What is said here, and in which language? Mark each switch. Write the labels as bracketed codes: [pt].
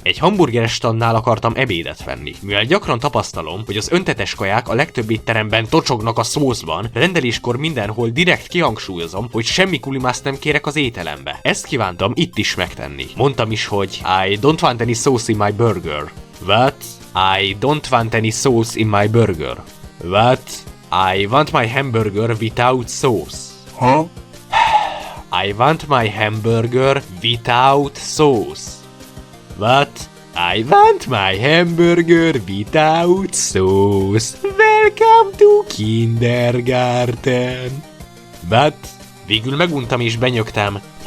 [hu] Egy hamburgeres standnál akartam ebédet venni. Mivel gyakran tapasztalom, hogy az öntetes kaják a legtöbb étteremben tocsognak a szószban, rendeléskor mindenhol direkt kihangsúlyozom, hogy semmi kulimást nem kérek az ételembe. Ezt kívántam itt is megtenni. Mondtam is, hogy [en] I don't want any sauce in my burger. What? I don't want any sauce in my burger. What? I want my hamburger without sauce. Huh? I want my hamburger without sauce. What? I want my hamburger without sauce. Welcome to kindergarten. [hu] But végül meguntam és benyögtem.